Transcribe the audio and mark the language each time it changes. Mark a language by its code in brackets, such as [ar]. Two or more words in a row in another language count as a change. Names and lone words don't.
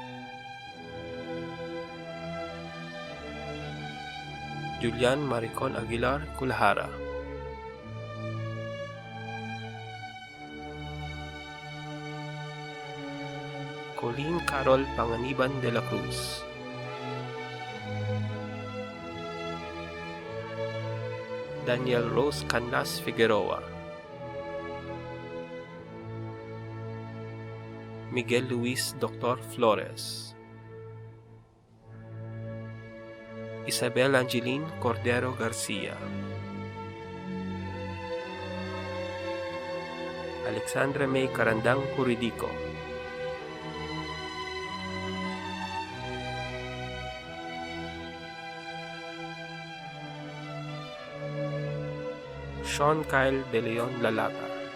[tl] Julian Maricon Aguilar Kulhara. Colleen Carol Panganiban de la Cruz. Daniel Rose Canlas Figueroa. Miguel Luis Dr. Flores. Isabel Angeline Cordero Garcia. Alexandra May Carandang Juridico. Sean Kyle De Leon Lalata.